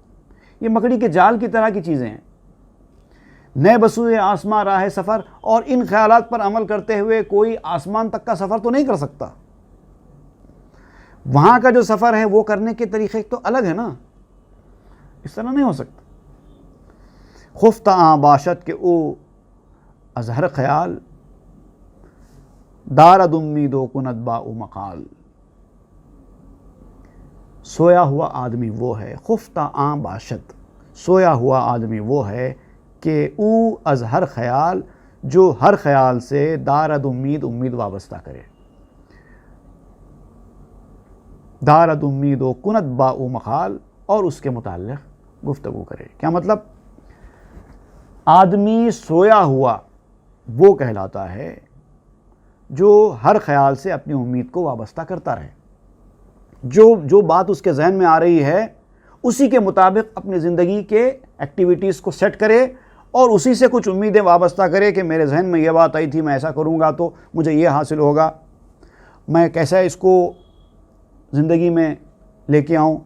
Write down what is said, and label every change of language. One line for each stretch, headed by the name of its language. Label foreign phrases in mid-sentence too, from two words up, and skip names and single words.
Urdu: یہ مکڑی کے جال کی طرح کی چیزیں ہیں.
Persian: نئے بسوئے آسمان راہ سفر،
Urdu: اور ان خیالات پر عمل کرتے ہوئے کوئی آسمان تک کا سفر تو نہیں کر سکتا. وہاں کا جو سفر ہے وہ کرنے کے طریقے تو الگ ہے نا، اس طرح نہیں ہو سکتا.
Persian: خفتہ آں باشد کہ او ازہر خیال دارد امید و کند با او مقال.
Urdu: سویا ہوا آدمی وہ ہے،
Persian: خفتہ آں باشد،
Urdu: سویا ہوا آدمی وہ ہے کہ
Persian: او از ہر خیال،
Urdu: جو ہر خیال سے
Persian: دارد امید
Urdu: وابستہ کرے.
Persian: دارد امید و کنت با او مقال،
Urdu: اور اس کے متعلق گفتگو کرے. کیا مطلب؟ آدمی سویا ہوا وہ کہلاتا ہے جو ہر خیال سے اپنی امید کو وابستہ کرتا رہے، جو بات اس کے ذہن میں آ رہی ہے اسی کے مطابق اپنی زندگی کے ایکٹیویٹیز کو سیٹ کرے اور اسی سے کچھ امیدیں وابستہ کرے کہ میرے ذہن میں یہ بات آئی تھی، میں ایسا کروں گا تو مجھے یہ حاصل ہوگا، میں کیسا اس کو زندگی میں لے کے آؤں.